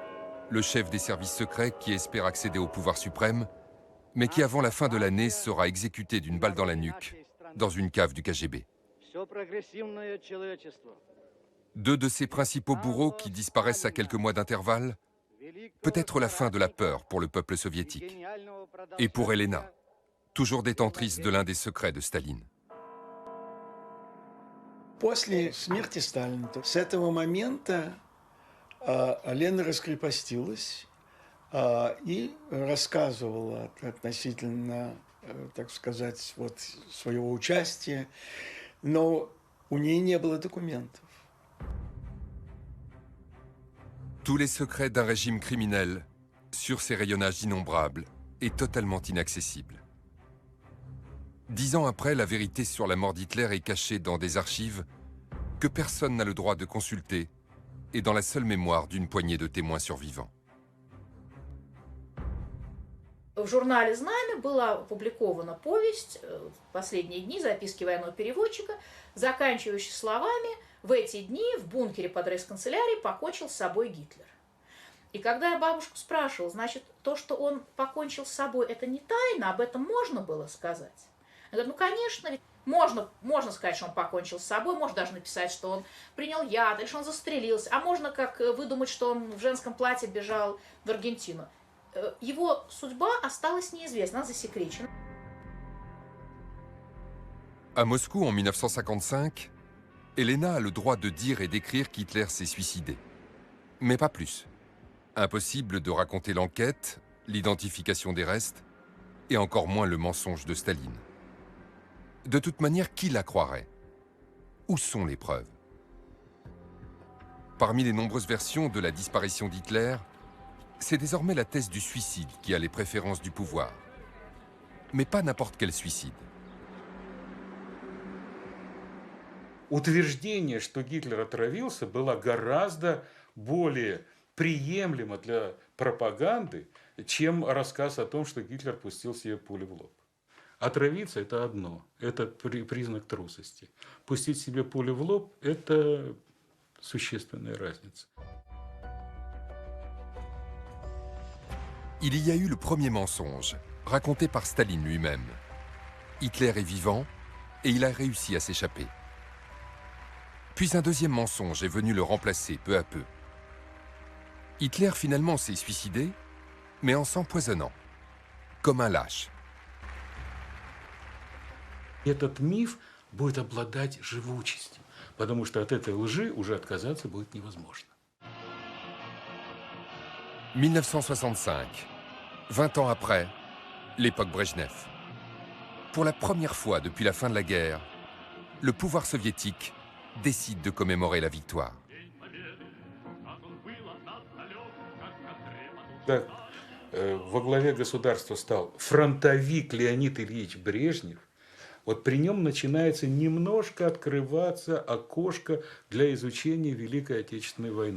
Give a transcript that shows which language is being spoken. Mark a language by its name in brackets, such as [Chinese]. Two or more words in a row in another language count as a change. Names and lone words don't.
[French] Le chef des services secrets qui espère accéder au pouvoir suprême, mais qui avant la fin de l'année sera exécuté d'une balle dans la nuque dans une cave du KGB. Deux de ses principaux bourreaux qui disparaissent à quelques mois d'intervalle, peut-être la fin de la peur pour le peuple soviétique. Et pour Elena, toujours détentrice de l'un des secrets de Staline. [Russian] После смерти Сталина, с этого момента Лена раскрепостилась и рассказывала относительно, так сказать, вот своего участия, но у нее не было документов. [French] Tous les secrets d'un régime criminel, sur ses rayonnages innombrables et totalement inaccessibles. 10 ans après, la vérité sur la mort d'Hitler est cachée dans des archives que personne n'a le droit de consulter et dans la seule mémoire d'une poignée de témoins survivants. [Russian] В журнале «Знамя» была опубликована повесть в последние дни, записки военного переводчика, заканчивающая словами «В эти дни в бункере под рейхсканцелярией покончил с собой Гитлер». И когда я бабушку спрашивала, значит, то, что он покончил с собой, это не тайна, об этом можно было сказать? Я говорю, ну, конечно, ведь можно сказать, что он покончил с собой, можно даже написать, что он принял яд, или что он застрелился, а можно как выдумать, что он в женском платье бежал в Аргентину. Его судьба осталась неизвестна, она засекречена. [French] À Moscou en 1955, Elena a le droit de dire et d'écrire qu'Hitler s'est suicidé. Mais pas plus. Impossible de raconter l'enquête, l'identification des restes, et encore moins le mensonge de Staline. De toute manière, qui la croirait? Où sont les preuves? Parmi les nombreuses versions de la disparition d'Hitler, c'est désormais la thèse du suicide qui a les préférences du pouvoir. Mais pas n'importe quel suicide. [Russian] Утверждение, что Гитлер отравился, было гораздо более приемлемо для пропаганды, чем рассказ о том, что Гитлер пустил себе пулю в лоб. Отравиться – это одно, это признак трусости. Пустить себе пулю в лоб – это существенная разница. [French] Il y a eu le premier mensonge, raconté par Staline lui-même. Hitler est vivant et il a réussi à s'échapper. Puis un deuxième mensonge est venu le remplacer peu à peu. Hitler finalement s'est suicidé, mais en s'empoisonnant, comme un lâche. [Russian] Этот миф будет обладать живучестью, потому что от этой лжи уже отказаться будет невозможно. [French] 1965, 20 ans après, l'époque Brejnev. Pour la première fois depuis la fin de la guerre, le pouvoir soviétique décide de commémorer la victoire. [Russian] Да, во главе государства стал фронтовик Леонид Ильич Брежнев. Вот при нем начинается немножко открываться окошко для изучения Великой Отечественной войны.